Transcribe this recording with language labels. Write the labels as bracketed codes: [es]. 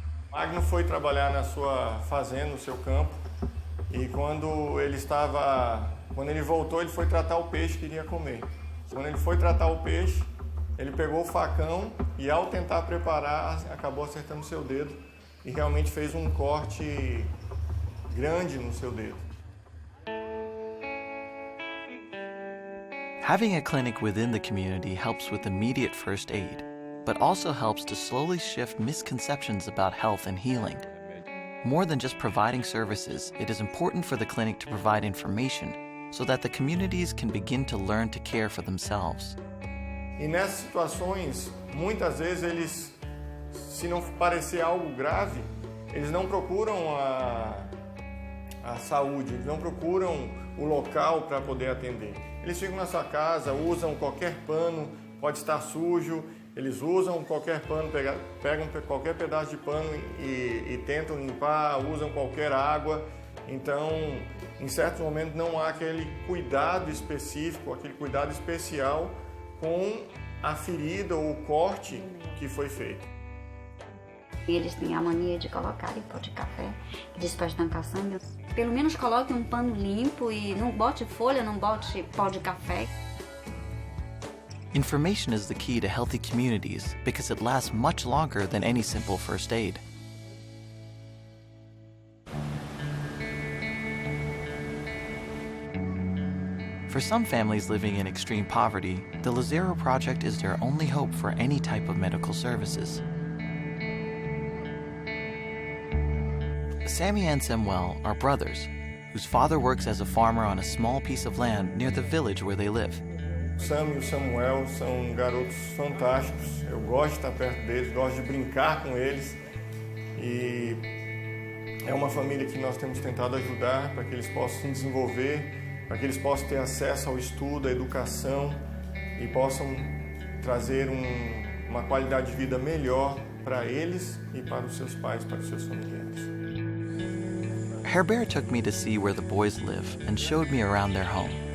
[pt] Magno foi trabalhar na sua fazenda, no seu campo, e quando ele voltou, ele foi tratar o peixe que iria comer. Quando ele foi tratar o peixe, ele pegou o facão e, ao tentar preparar, acabou acertando o seu dedo e realmente fez um corte grande no seu dedo. [en] Having a clinic within the community helps with immediate first aid, but also helps to slowly shift misconceptions about health and healing. More than just providing services, it is important for the clinic to provide information so that the communities can begin to learn to care for themselves. [pt] E nessas situações, muitas vezes eles, se não parecer algo grave, eles não procuram a saúde, eles não procuram o local para poder atender. Eles ficam na sua casa, usam qualquer pano, pode estar sujo, eles usam qualquer pano, pegam qualquer pedaço de pano e tentam limpar, usam qualquer água. Então, em certos momentos não há aquele cuidado específico, aquele cuidado especial com a ferida ou o corte que foi feito. Eles têm a mania de colocar em pó de café, que diz para estancar sangue. Pelo menos coloque um pano limpo e não bote folha, não bote pó de café. [en] Information is the key to healthy communities because it lasts much longer than any simple first aid. For some families living in extreme poverty, the Lucero Project is their only hope for any type of medical services. Sammy and Samuel are brothers, whose father works as a farmer on a small piece of land near the village where they live. [pt] Sam e o Samuel são garotos fantásticos, eu gosto de estar perto deles, gosto de brincar com eles e é uma família que nós temos tentado ajudar para que eles possam se desenvolver, para que eles possam ter acesso ao estudo, à educação e possam trazer uma qualidade de vida melhor para eles e para os seus pais, para os seus familiares. [en] Herbert took me to see where the boys live and showed me around their home.